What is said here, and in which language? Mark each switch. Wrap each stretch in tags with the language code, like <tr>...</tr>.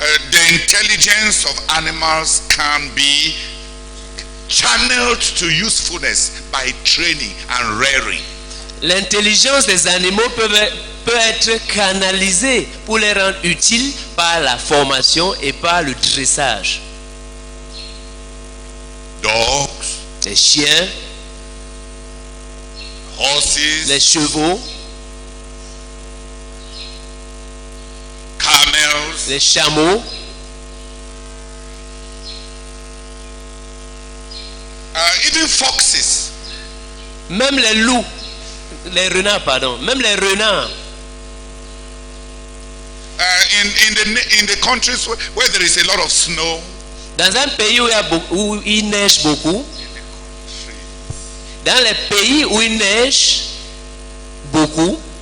<en>The intelligence of animals can be channeled to usefulness by training and rearing.</en> <fr>L'intelligence des animaux peut être canalisée pour les rendre utiles par la formation et par le dressage.</fr> <en>Dogs,</en> <fr>Les chiens,</fr> <en>horses,</en> <fr>les chevaux,</fr> <en>camels,</en> <fr>les chameaux,</fr> <en>even foxes.</en> <fr>même les loups, les renards, pardon, même les renards.</fr> <en>In the countries where there is a lot of snow,</en> <fr>Dans un pays où il neige beaucoup, dans les pays où il neige beaucoup,</fr>